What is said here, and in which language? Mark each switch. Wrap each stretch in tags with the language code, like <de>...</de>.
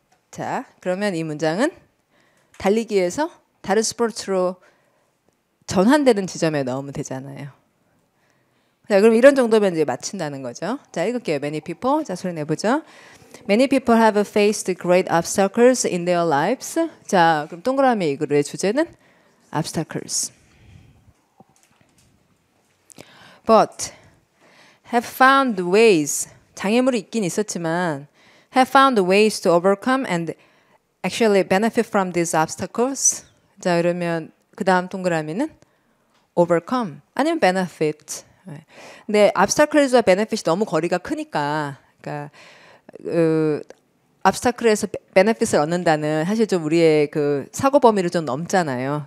<ko>자, 그러면 이 문장은 달리기에서 다른 스포츠로 전환되는 지점에 넣으면 되잖아요. 자, 그럼 이런 정도면 이제 맞춘다는 거죠. 자, 읽을게요.</ko> <en>Many people.</en> <ko>자, 소리 내보죠.</ko> <en>Many people have faced great obstacles in their lives.</en> <ko>자, 그럼 동그라미 이 글의 주제는 obstacles.</ko> <en>But have found ways.</en> <ko>장애물이 있긴 있었지만</ko> <en>have found ways to overcome and actually benefit from these obstacles.</en> <ko>자, 그러면 그 다음 동그라미는 overcome 아니면 benefit. 근데 obstacles와 benefit이 너무 거리가 크니까, 그러니까 obstacle에서 benefit을 얻는다는 사실 좀 우리의 그 사고 범위를 좀 넘잖아요.</ko>